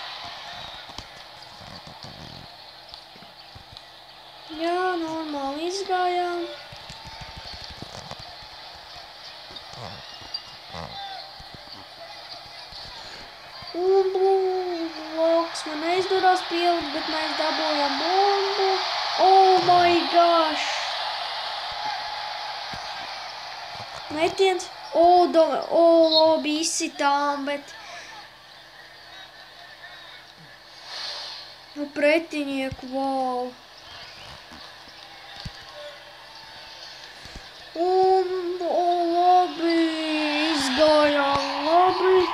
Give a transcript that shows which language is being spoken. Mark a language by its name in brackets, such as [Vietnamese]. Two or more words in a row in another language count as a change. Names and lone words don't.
[Latvian] Jā, normāli izgājām. Un bloks man neizdarās pielikt, bet mēs dabūjām bumbu. [English] Oh my gosh! [Latvian] Metiens. Labi izsitām, bet pretinieku, wow. Un labi izgājām, labi.